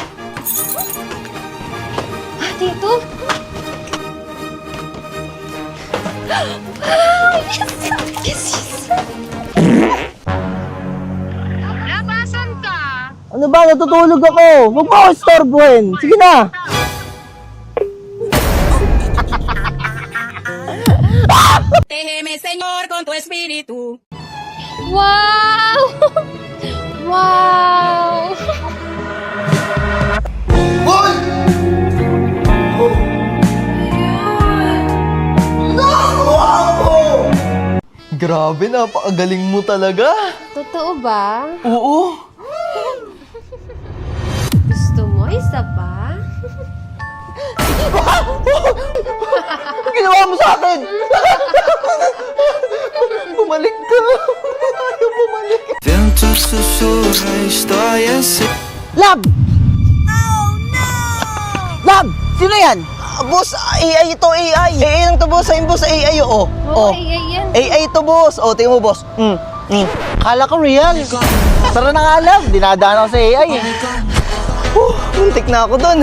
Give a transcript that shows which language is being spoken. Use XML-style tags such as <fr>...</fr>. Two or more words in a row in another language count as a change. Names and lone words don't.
<tl>Tito? Labasan ka! Ano ba? Natutulog ako. Huwag mo ako istorbohin. Sige na.</tl> <es>Protégeme, Señor, con tu espíritu. Wow! Wow! Hoy! Wow!</es> <tl>Grabe, napakagaling mo talaga. Totoo ba? Oo. Gusto mo isa pa? Ano ginawa mo sa akin? Bumalik ka. Ayaw bumalik.</tl> <es>Vento susurra, estoy así.</es> <en>Lab! Oh, no!</en> <tl>Lab! Sino yan? Boss, AI ito, AI. AI lang to, boss. Ayun, boss, AI, oo. Oo, yan. AI ito, boss. O, tingnan mo, boss. Kala ko real. Tara na nga, Lab. Dinadaan ako sa AI. Muntik na ako dun.</tl>